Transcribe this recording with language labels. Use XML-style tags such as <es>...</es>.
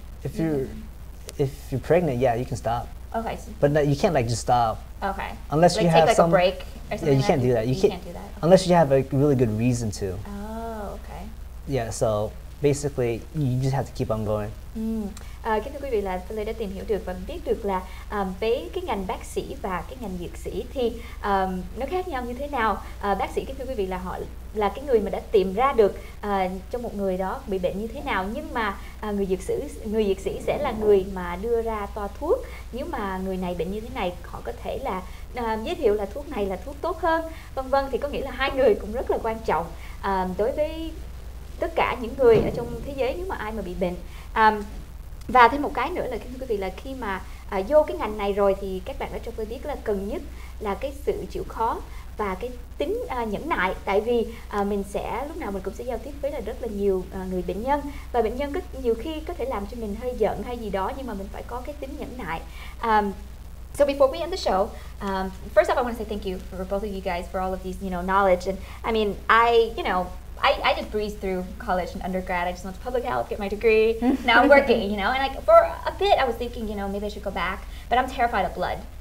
<en>If you're pregnant, yeah, you can stop. Okay. But no, you can't like just stop. Okay. Unless you have take some a break or something. Yeah, you can't do that. You can't do that. Okay. Unless you have a really good reason to. Oh, okay. Yeah, so basically you just have to keep on going.</en> <vi>Kính thưa quý vị, là tôi đã tìm hiểu được và biết được là với cái ngành bác sĩ và cái ngành dược sĩ thì nó khác nhau như thế nào. Bác sĩ, kính thưa quý vị, là họ là cái người mà đã tìm ra được cho một người đó bị bệnh như thế nào, nhưng mà người dược sĩ sẽ là người mà đưa ra toa thuốc. Nếu mà người này bệnh như thế này, họ có thể là giới thiệu là thuốc này là thuốc tốt hơn, vân vân. Thì có nghĩa là hai người cũng rất là quan trọng đối với tất cả những người ở trong thế giới nếu mà ai mà bị bệnh. Và thêm một cái nữa là, kính thưa quý vị, là khi mà vô cái ngành này rồi thì các bạn ở trong tôi biết là cần nhất là cái sự chịu khó và cái tính nhẫn nại. Tại vì mình sẽ lúc nào mình cũng sẽ giao tiếp với là rất là nhiều người bệnh nhân, và bệnh nhân nhiều khi có thể làm cho mình hơi giận hay gì đó, nhưng mà mình phải có cái tính nhẫn nại.</vi> <en>So before we end the show, first off, I want to say thank you for both of you guys for all of these, knowledge. And I mean, I just breezed through college and undergrad. I just went to public health, get my degree. Now I'm working, and for a bit I was thinking, maybe I should go back, but I'm terrified of blood.</en>